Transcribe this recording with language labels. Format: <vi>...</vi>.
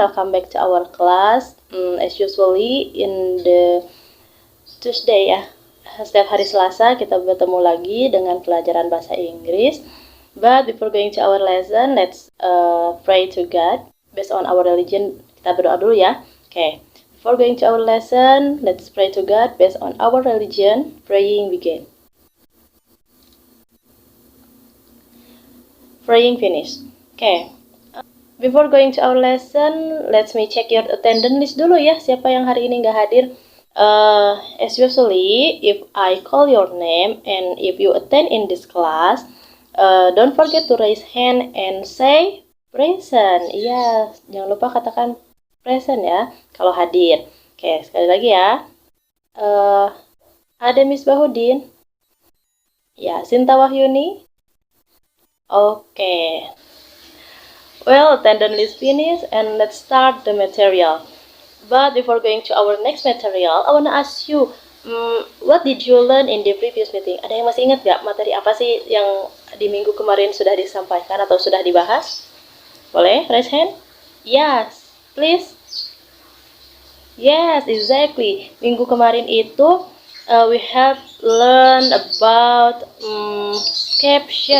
<en>Welcome back to our class. As usually in the Tuesday ya.</en> <id>Setiap hari Selasa kita bertemu lagi dengan pelajaran bahasa Inggris.</id> <en>But before going to our lesson, let's pray to God based on our religion.</en> <id>Kita berdoa dulu ya.</id> <en>Okay. Before going to our lesson, let's pray to God based on our religion. Praying begin. Praying finished. Okay. Before going to our lesson, let me check your attendance list</en> <id>dulu ya. Siapa yang hari ini nggak hadir?</id> <en>As usually, if I call your name and if you attend in this class, don't forget to raise hand and say present.</en> <id>Iya, jangan lupa katakan present ya kalau hadir. Oke, sekali lagi ya. Ada Miss Bahudin? Ya, Sinta Wahyuni? Oke.</id> <en>Well, attendance list finished and let's start the material. But before going to our next material, I wanna ask you, what did you learn in the previous meeting?</en> <id>Ada yang masih ingat gak materi apa sih yang di minggu kemarin sudah disampaikan atau sudah dibahas?</id> <en>Boleh raise hand? Yes, please. Yes, exactly.</en> <id>Minggu kemarin itu</id> <en>we have learned about caption.</en>